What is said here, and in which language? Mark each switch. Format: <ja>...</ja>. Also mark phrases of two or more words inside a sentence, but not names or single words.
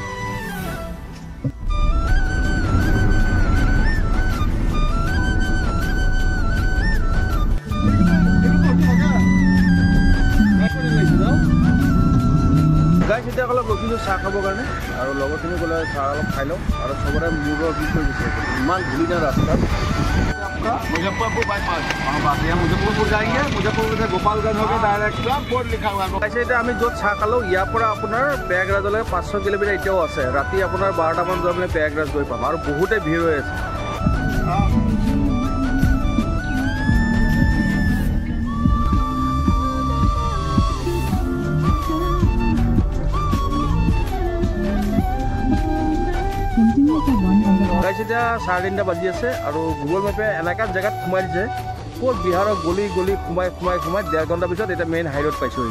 <as>গাইছ এতিয়া অলপ ৰখিলোঁ চাহ খাবৰ কাৰণে আৰু লগৰখিনি ক'লে চাহ অলপ খাই লওঁ আৰু চবৰে মূৰৰ বিষ হৈ গৈছে। ইমান ধূলিনা ৰাস্তাত।</as> <hi>मुजफ्फरपुर बाईपास मुजफ्फरपुर जाएंगे, मुजफ्फरपुर से गोपालगंज होकर डायरेक्ट बोर्ड लिखा हुआ है।</hi> <as>এতিয়া আমি য'ত চাহ খালোঁ ইয়াৰ পৰা আপোনাৰ প্ৰয়াগৰাজলৈ 500 কিলোমিটাৰ এতিয়াও আছে। ৰাতি আপোনাৰ 12টামান বজাত আমি প্ৰয়াগৰাজ গৈ পাম আৰু বহুতে ভিৰ হৈ আছে। এতিয়া 3:30 বাজি আছে আৰু গুগল মেপে এলেকাত জেগাত সোমাই দিছে ক'ত বিহাৰৰ গলি গলি সোমাই 1.5 ঘণ্টা পিছত এতিয়া</as> <en>main high road</en> <as>পাইছোঁহি।</as>